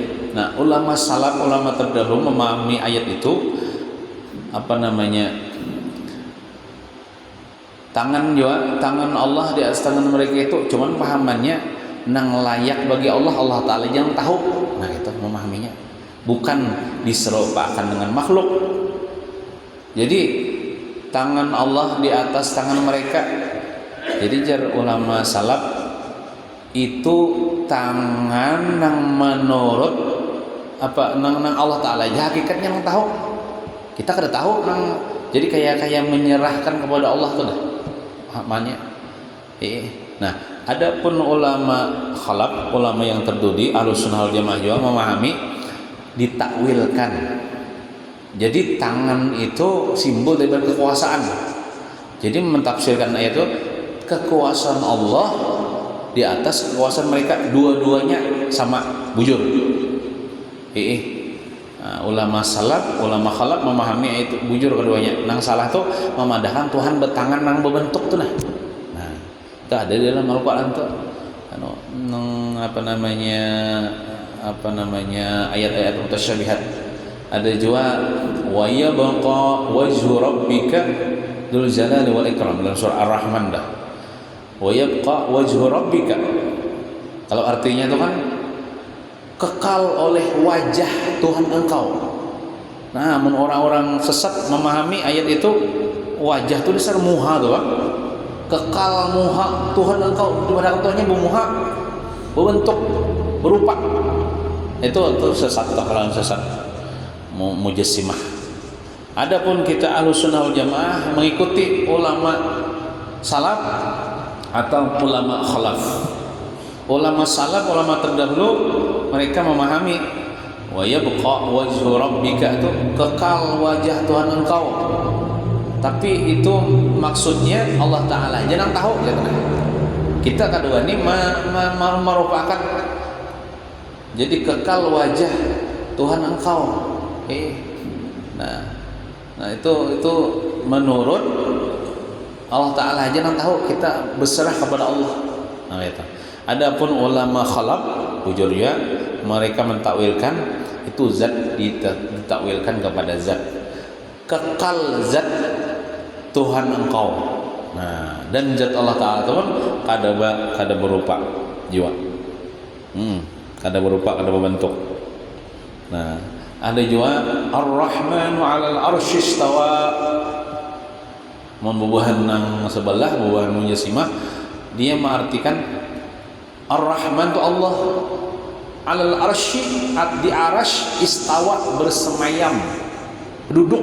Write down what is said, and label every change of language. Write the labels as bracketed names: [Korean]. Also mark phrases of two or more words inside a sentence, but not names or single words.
[Indonesian] Nah, ulama salaf, ulama terdahulu memahami ayat itu tangan Allah di atas tangan mereka itu cuman pahamannya nang layak bagi Allah Ta'ala yang tahu. Nah, itu memahaminya bukan diserupakan dengan makhluk. Jadi tangan Allah di atas tangan mereka. Jadi jar ulama salaf itu tangan nang menurut nang Allah Ta'ala aja hakikatnya nang tahu. Kita kada tahu nang, jadi kayak menyerahkan kepada Allah tuh dah pahamannya. Nah, adapun ulama khalaf, ulama yang terdudi Ahlus Sunnah wal Jamaah juga memahami ditakwilkan. Jadi tangan itu simbol dari kekuasaan. Jadi mentafsirkan ayat itu kekuasaan Allah di atas kekuasaan mereka, dua-duanya sama bujur. Ulama salaf, ulama khalaf memahami itu bujur keduanya. Nang salah tuh memandangkan Tuhan bertangan nang berbentuk tuh nah. Nah, itu ada di dalam Al-Qur'an tuh. Ayat-ayat mutasyabihat. Ada juga [Arabic] ويبقى وجه ربك ذو الجلال والإكرام [Indonesian] dalam surah Ar-Rahman dah. [Arabic] ويبقى وجه ربك. [Indonesian] Kalau artinya itu kan kekal oleh wajah Tuhan engkau. Nah, orang-orang sesat memahami ayat itu wajah itu dasar muha tuh, Pak. Kekal muha Tuhan engkau, dimana Tuhannya bermuha, berbentuk, berupa. Itu sesat, kalau sesat mujassimah. Adapun kita Ahlus Sunnah wal Jamaah mengikuti ulama salaf atau ulama khalaf. Ulama salaf, ulama terdahulu, mereka memahami [Arabic] ويبقى وجه ربك, [Indonesian] itu kekal wajah Tuhan engkau. Tapi itu maksudnya Allah Ta'ala jangan tahu gitu. Kita kedua ini merupakan jadi kekal wajah Tuhan engkau. Nah itu menurut Allah Ta'ala jangan tahu, kita berserah kepada Allah. Nah itu. Adapun ulama khalaf bujurnya mereka mentakwilkan itu zat ditakwilkan kepada zat. Kekal zat Tuhan engkau. Nah, dan zat Allah Ta'ala itu kan kada berupa jiwa. Kada berupa, kada berbentuk. Nah, ada juga [Arabic] الرحمن على العرش استوى. [Indonesian] Mun bubuhan nang sebelah, bubuhan Mujassimah, dia mengartikan Ar-Rahman itu Allah, [Arabic] على العرش, [Indonesian] di arasy, istawa, bersemayam, berduduk.